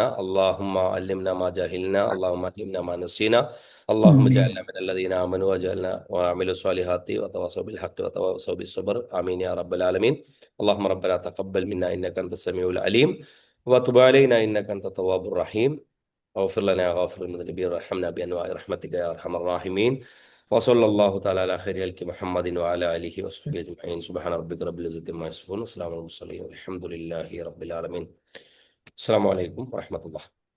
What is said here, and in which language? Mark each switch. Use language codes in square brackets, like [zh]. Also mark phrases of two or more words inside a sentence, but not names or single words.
[ar] اللهم علمنا ما جهلنا. اللهم علمنا ما نسينا. اللهم اجعلنا من الذين آمنوا واجعلنا وعملوا الصالحات وتواصوا بالحق وتواصوا بالصبر. آمين يا رب العالمين. اللهم ربنا تقبل منا إنك أنت السميع العليم وتب علينا إنك أنت التواب الرحيم. اغفر لنا يا غافر المذنبين وارحمنا بانواع رحمتك يا ارحم الراحمين. وصلى الله تعالى على خير خلق محمد وعلى اله وصحبه اجمعين. سبحان ربك رب العزة عما يصفون وسلام على المرسلين والحمد لله رب العالمين. السلام عليكم ورحمة الله.